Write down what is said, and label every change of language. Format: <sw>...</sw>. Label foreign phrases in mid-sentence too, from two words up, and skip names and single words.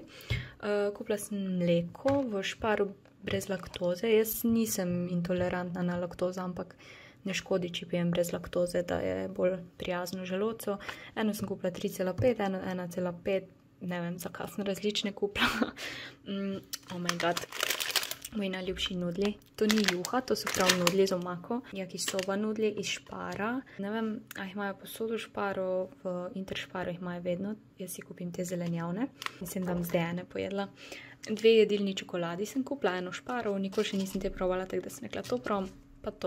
<sl>Kupila sem mleko v šparu brez laktoze. Jaz nisem intolerantna na laktozo, ampak ne škodi, če pijem brez laktoze, da je bolj prijazno želodcu. Eno sem kupila 3,5, eno 1,5, ne vem, zakaj sem različne kupila.</sl> <en>Oh my god.</en> <sl>moji najljubši nudli. To ni juha, to so prav nudli z omako. Yakisoba nudli iz špara. Ne vem, a jih imajo posod v šparu, v Interšparu jih imajo vedno. Jaz si kupim te zelenjavne in sem tam zdaj ene pojedla. 2 jedilni čokoladi sem kupila, eno šparo, nikoli še nisem te probala, tako da sem rekla to prav, pa to.</sl>